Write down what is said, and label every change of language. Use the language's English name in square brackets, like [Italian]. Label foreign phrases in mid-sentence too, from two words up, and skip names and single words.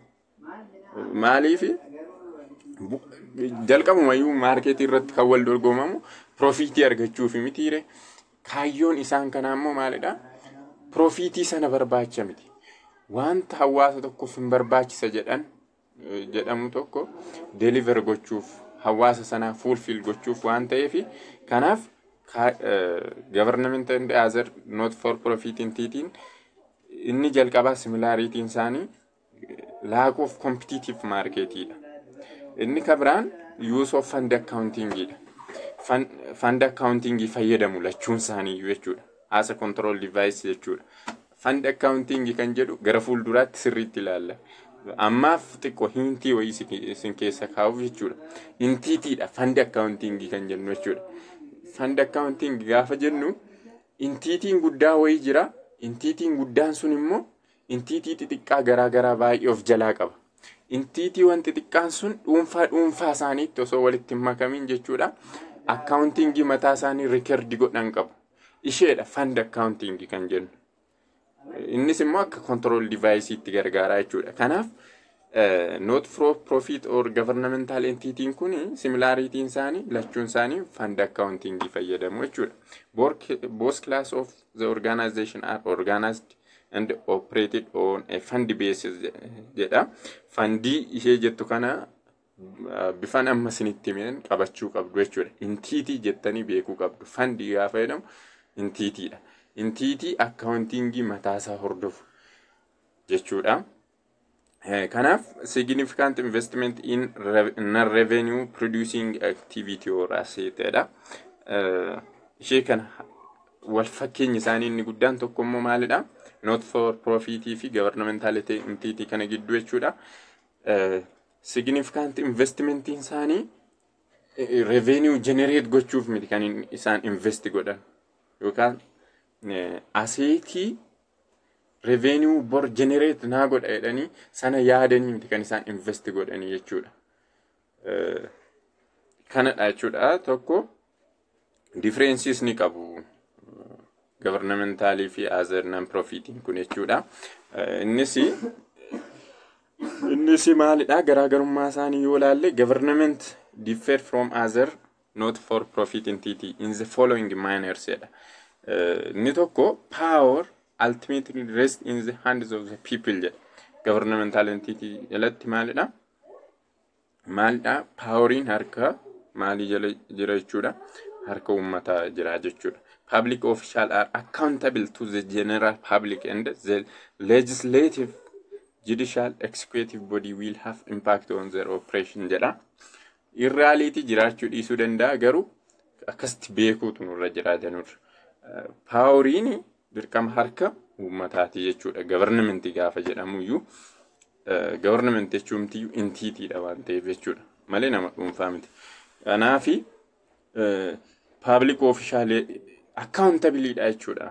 [Oromo] Maaliif jalqabumayyuu marketii irratti kan wal dorgomamu profitii argachuuf mitiire. Kaayyoon isaan kana ammoo maalidha? Profitii sana barbaacha miti. Wanta hawaasa tokkoof hin barbaachisa jedhamu tokko deliver gochuuf hawaasa sana fulfill gochuuf waan ta'eef kanaaf [English] government and other not for profit entity [Oromo] inni jalqabaa similarity isaanii [English] lack of competitive market [Oromo] dha. Inni kabiraan [English] use of fund accounting [Oromo] dha. [English] Fund accounting [Oromo] fayyadamu lachuun isaanii jechuudha. [English] As a control device jechuudha. Fund accounting [Oromo] kan jedhu gara fuulduraatti sirriitti ilaalla. Ammaaf xiqqoo hintii wayii isin keessa kaa'uuf jechuudha. Intiitiidha [English] fund accounting [Oromo] kan jennu jechuudha. [English] Fund accounting [Oromo] gaafa jennu intiitiin guddaa wayii jira. Intiitiin guddaan sun immoo intiitii xixiqqaa garaagaraa baay'ee of jalaa qaba. Intiitii wanti xixiqqaan sun dhuunfaa isaaniitti osoo walitti hin makamin jechuudha. Accounting mataa isaanii record godhan qabu. Isheedha [English] fund accounting [Oromo] kan jennu. Innis immoo akka [English] control device [Oromo] itti gargaaraa jechuudha. [English] Kanaaf not for profit or governmental entity kun similarity [Oromo] isaanii lachuun isaanii [English] fund accounting [Oromo] fayyadamu jechuudha. [English] Both class of the organization are organized and operated on a fund basis jedha. [Oromo] Fundii ishee jettu kana bifan amma sinitti meen qabachuu qabdu jechuudha. Entity jettanii beekuu qabdu. Fundii gaafa jedhamu entity dha. Entity accounting mataasaa hordofu jechuudha. [English] Kanaaf significant investment in non-revenue producing activity or asset dha. [Oromo] Ishee kana wal fakkeenyi isaanii inni guddaan tokko immoo maalidha? [English] Not for profit fi governmental entity [Oromo] kana gidduu jechuudha. [English] Significant investment [Oromo] isaanii revenue generate gochuuf miti kan isaan invest godhan yookaan assetii revenue bor generate naa godha jedhanii sana yaadanii miti kan isaan invest godhanii jechuudha. Kanadha jechuudha. Tokko differences ni qabu governmental fi [English] other non profit [Oromo] kun jechuudha. Innis Inni si maalidha garaagarummaa isaanii yoo ilaalle [English] government differ from other not for profit entity in the following manners jedha. Inni tokko power ultimately rests in the hands of the people jedha. Governmental entity [Oromo] jalatti maalidha poweriin harka maalii jala jira jechuudha, harka uummataa jira jechuudha. [English] Public officials are accountable to the general public and the legislative, judicial, executive body will have impact on their operation jedha. In reality [Oromo] jiraachuu dhiisuu danda'a garuu akkasitti beekuutu nurra jiraatanurra. Poweriin dirqama harka uummataati jechuudha. Government gaafa jedhamuyyuu government jechuumtiyyuu entity-dha waan ta'eef jechuudha. Malee nama dhuunfaa miti. Kanaafi [English] public official accountability [Oromo] dha jechuudha.